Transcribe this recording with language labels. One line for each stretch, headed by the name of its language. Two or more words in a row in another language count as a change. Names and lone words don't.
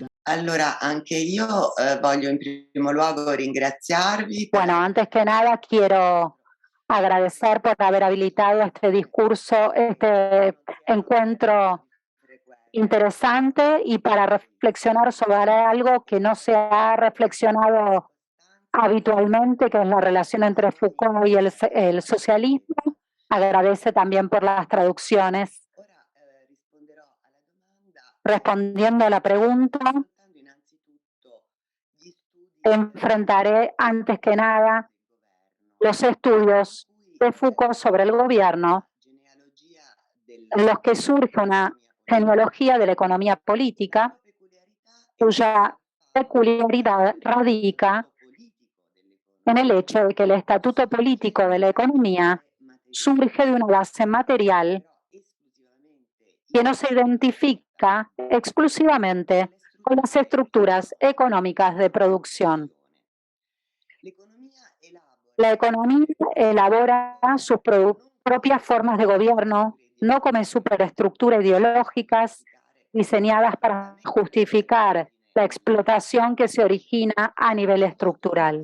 Italian: Allora, anche io voglio in primo luogo ringraziarvi per
Spanish: Bueno, antes que nada quiero agradecer por haber habilitado este discurso, este encuentro interesante y para reflexionar sobre algo que no se ha reflexionado habitualmente, que es la relación entre Foucault y el socialismo. Agradece también por las traducciones.
Italian: ora risponderò alla domanda
Spanish: Respondiendo a la pregunta,
Italian: affrontando innanzitutto gli studi
Spanish: enfrentaré antes que nada
Italian: del governo,
Spanish: los estudios
Italian: in cui
Spanish: de Foucault sobre el gobierno,
Italian: genealogia
Spanish: en los que surge una
Italian: dell'economia politica,
Spanish: genealogía de la economía
Italian: la
Spanish: política,
Italian: cui peculiarità è
Spanish: cuya peculiaridad radica
Italian: l'atto politico
Spanish: en el
Italian: dell'economia
Spanish: hecho de que el estatuto político de la economía
Italian: materiale,
Spanish: surge de una base material
Italian: però esclusivamente
Spanish: que no se identifica exclusivamente con las estructuras económicas de producción.
Italian: l'economia
Spanish: La
Italian: elabora
Spanish: economía elabora sus propias formas de gobierno, no como superestructuras ideológicas diseñadas para justificar la explotación que se origina a nivel estructural.